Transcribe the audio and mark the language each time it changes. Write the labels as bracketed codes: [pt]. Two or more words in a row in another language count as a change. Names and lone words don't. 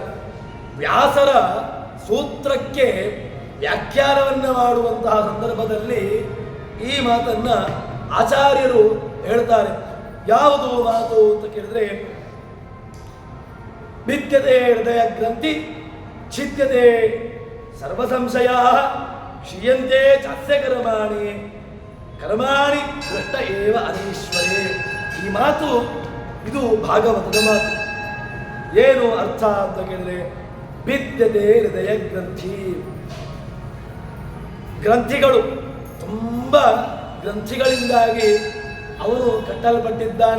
[kn] ವ್ಯಾಸರ ಸೂತ್ರಕ್ಕೆ ವ್ಯಾಖ್ಯಾನವನ್ನು ಮಾಡುವಂತಹ ಸಂದರ್ಭದಲ್ಲಿ ಈ ಮಾತನ್ನು ಆಚಾರ್ಯರು ಹೇಳ್ತಾರೆ. ಯಾವುದು ಮಾತು ಅಂತ ಕೇಳಿದ್ರೆ, [sa] ಭಿದ್ಯತೆ ಹೃದಯ ಗ್ರಂಥಿ ಛಿದ್ಯತೆ ಸರ್ವ ಸಂಶಯ ಕ್ಷೀಯಂತೆ ಚಾಸ್ಯ ಕರ್ಮಾಣಿ ದೃಷ್ಟ ಏವ ಅನೀಶ್ವರೇ. [kn] ಈ ಮಾತು ಇದು ಭಾಗವತದ ಮಾತು. ಏನು ಅರ್ಥ ಅಂತ ಕೇಳಿದ್ರೆ, [sa] ಭಿದ್ಯತೆ ಹೃದಯ [kn] ಗ್ರಂಥಿಗಳು ತುಂಬ ಗ್ರಂಥಿಗಳಿಂದಾಗಿ ಅವನು ಕಟ್ಟಲ್ಪಟ್ಟಿದ್ದಾನೆ.